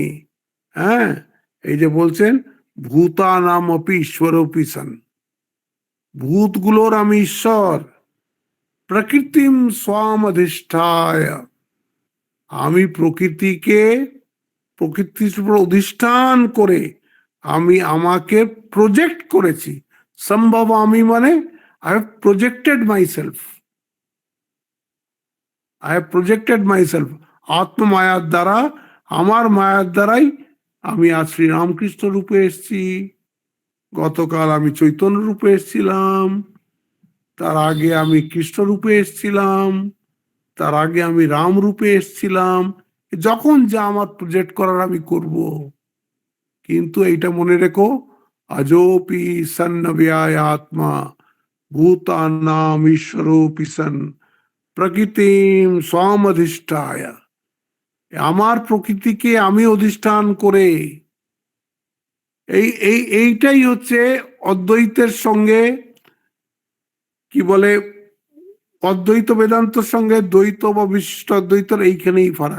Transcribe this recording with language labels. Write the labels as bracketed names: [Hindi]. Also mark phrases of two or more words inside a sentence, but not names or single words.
[Bangla] হ্যাঁ, এই যে বলছেন [Sanskrit] ভূতানাম অপি ঈশ্বরোপি সন, [Bangla] ভূতগুলোর আমি ঈশ্বর। [Sanskrit] প্রকৃতিম স্বাম অধিষ্ঠায়, [Bangla] আমি প্রকৃতিকে, প্রকৃতির উপর অধিষ্ঠান করে আমি আমাকে প্রজেক্ট করেছি। সম্ভব আমি মানে [English] I have projected myself, I have projected myself. [Bangla] আত্মমায়ার দ্বারা, আমার মায়ার দ্বারাই আমি আজ শ্রীরামকৃষ্ণ রূপে এসেছি, গতকাল আমি চৈতন্য রূপে এসেছিলাম, তার আগে আমি কৃষ্ণ রূপে এসেছিলাম, তার আগে আমি রাম রূপে এসেছিলাম। যখন যা আমার প্রজেক্ট করার আমি করব। কিন্তু এইটা মনে রেখো, [Sanskrit] अजोपि सन्नव्याय आत्मा भूतानाम ईश्वरोपि सन् প্রকৃতিম স্বমধিষ্ঠায়। [Bangla] আমার প্রকৃতিকে আমি অধিষ্ঠান করে, এইটাই হচ্ছে অদ্বৈতের সঙ্গে কি বলে, অদ্বৈত বেদান্তর সঙ্গে দ্বৈত বা বিশিষ্ট অদ্বৈতর এইখানেই ফারাক।